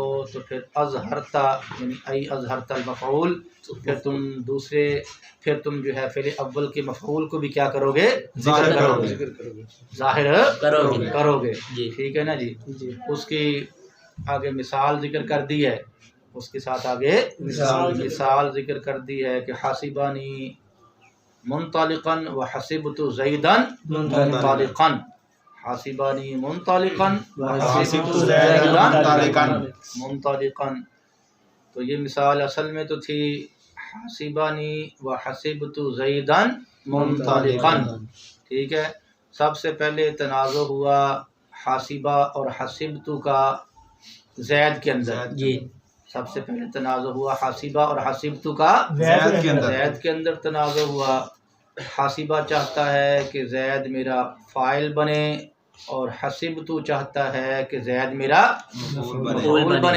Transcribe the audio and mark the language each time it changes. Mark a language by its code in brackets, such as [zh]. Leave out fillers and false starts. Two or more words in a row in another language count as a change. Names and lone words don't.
[ur] تو پھر اظہرتا یعنی [ar] ای اظہرتا المفعول، [ur] پھر تم جو ہے فعل اول کے مفعول کو بھی کیا کرو گے؟ ذکر کرو گے، ظاہر کرو گے، جی۔ ٹھیک ہے نا جی۔ جی، اس کی آگے مثال ذکر کر دی ہے، اس کے ساتھ آگے مثال ذکر کر دی ہے کہ [ar] حاسبانی منطلقا وحسبت زیدا منطلقا، حاسبانی منطلقا وحسبت زیدا منطلقا۔ [ur] تو یہ مثال اصل میں تو تھی [ar] حاسبانی وحسبت زیدا منطلقا، [ur] ٹھیک ہے۔ سب سے پہلے تنازع ہوا حاسبہ اور حسبت کا زید کے اندر، جی، سب سے پہلے تنازع ہوا حاسبہ اور حسبت کا زید کے اندر تنازع ہوا۔ حاسبہ چاہتا ہے کہ زید میرا فاعل بنے اور حسبت چاہتا ہے کہ زید میرا مفعول بنے۔